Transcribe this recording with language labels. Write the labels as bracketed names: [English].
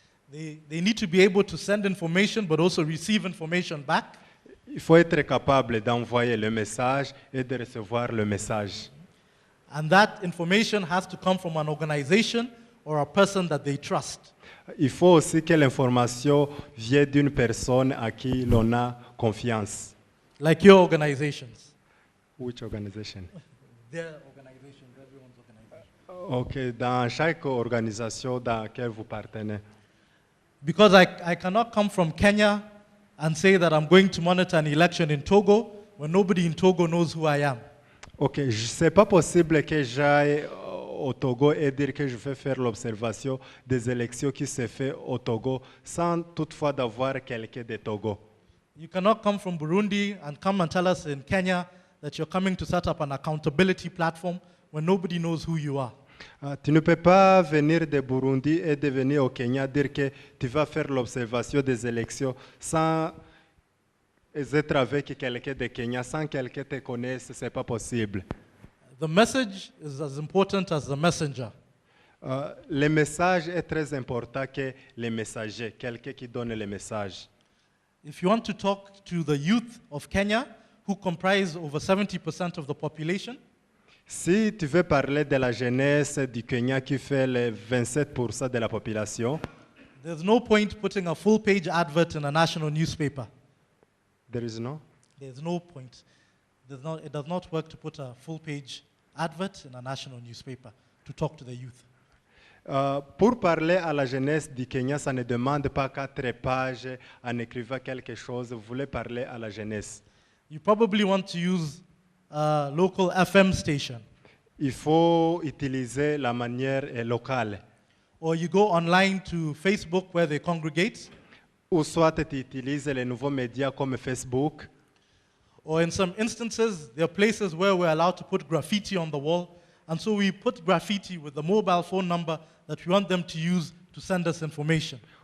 [English] They need to be able to send information but also receive information back. [French] Il faut être capable d'envoyer le message et de recevoir le message. [English] And that information has to come from an organization or a person that they trust. [French] Il faut aussi que l'information vienne d'une personne à qui l'on a confiance. [English] Like your organizations. Which organization? Their organization, everyone's organization. [French] Ok, dans chaque organisation dans laquelle vous partenez. [English] Because I cannot come from Kenya and say that I'm going to monitor an election in Togo when nobody in Togo knows who I am. [French] Ok, c'est pas possible que j'aille au Togo et dire que je vais faire l'observation des élections qui se fait au Togo sans toutefois d'avoir quelqu'un de Togo. [English] You cannot come from Burundi and come and tell us in Kenya that you're coming to set up an accountability platform when nobody knows who you are. [French] Tu ne peux pas venir de Burundi et de venir au Kenya dire que tu vas faire l'observation des élections sans être avec quelqu'un de Kenya, sans quelqu'un te connaisse, ce n'est pas possible. [English] The message is as important as the messenger. [French] Le message est très important que le messager, quelqu'un qui donne le message. [English] If you want to talk to the youth of Kenya, who comprise over 70% of the population, [French] Si tu veux parler de la jeunesse du Kenya qui fait les 27% de la population, [English] there's no point putting a full-page advert in a national newspaper. there is no. There's no point. It does not work to put a full-page advert in a national newspaper to talk to the youth. [French] Pour parler à la jeunesse du Kenya, ça ne demande pas 4 pages en écrivant quelque chose. Vous voulez parler à la jeunesse. [English] You probably want to use a local FM station, [French] Il faut utiliser la manière locale. [English] or you go online to Facebook where they congregate, [French] Ou soit tu utilises les nouveaux médias comme Facebook. [English] or in some instances, there are places where we're allowed to put graffiti on the wall, and so we put graffiti with the mobile phone number that we want them to use to send us information.